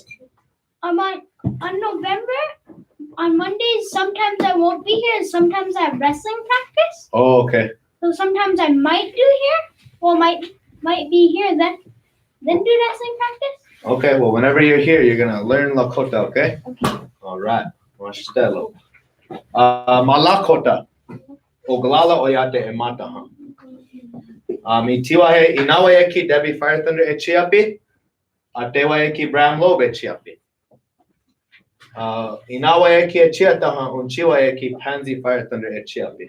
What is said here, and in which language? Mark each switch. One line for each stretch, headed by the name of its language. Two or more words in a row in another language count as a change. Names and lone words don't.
English: On November, on Mondays, sometimes I won't be here, and sometimes I have wrestling practice. Oh, okay. So sometimes I might do here, or might be here, then do wrestling practice. Okay, well, whenever you're here, you're going to learn Lakota, okay? Okay. All right.
Lakota: Malakota. Oglala Oyáte emátaŋhaŋ. Mitiwahe inawayeki Debbie Fire Thunder echiyapi. Atewayeki Bram Lobe echiyapi. Inawayeki echiyatanhaŋ unchiwayeki Pansy Fire Thunder echiyapi.